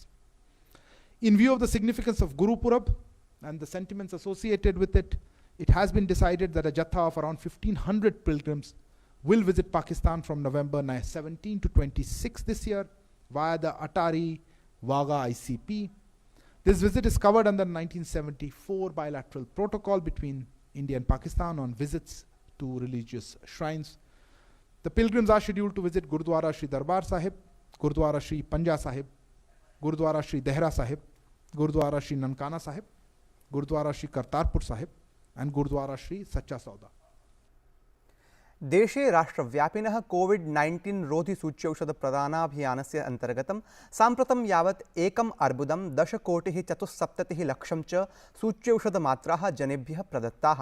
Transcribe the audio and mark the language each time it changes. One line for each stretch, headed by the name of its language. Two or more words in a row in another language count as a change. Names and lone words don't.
English: In view of the significance of Guru Purab and the sentiments associated with it, it has been decided that a jatha of around 1,500 pilgrims will visit Pakistan from November 17 to 26 this year via the Atari Wagah ICP. This visit is covered under the 1974 bilateral protocol between India and Pakistan on visits to religious shrines. The pilgrims are scheduled to visit Gurudwara Shri Darbar Sahib, Gurudwara Shri Panja Sahib, Gurudwara Shri Dehra Sahib, Gurudwara Shri Nankana Sahib, Gurudwara Shri Kartarpur Sahib, and Gurudwara Shri Sacha Sauda.
Sanskrit: देशे राष्ट्रव्यापिनः कोविड-19 रोधि सूच्यौषध प्रदानाभियानस्य अन्तर्गतं साम्प्रतं यावत् 1,10,74,000 च सूच्यौषधमात्राः जनेभ्यः प्रदत्ताः।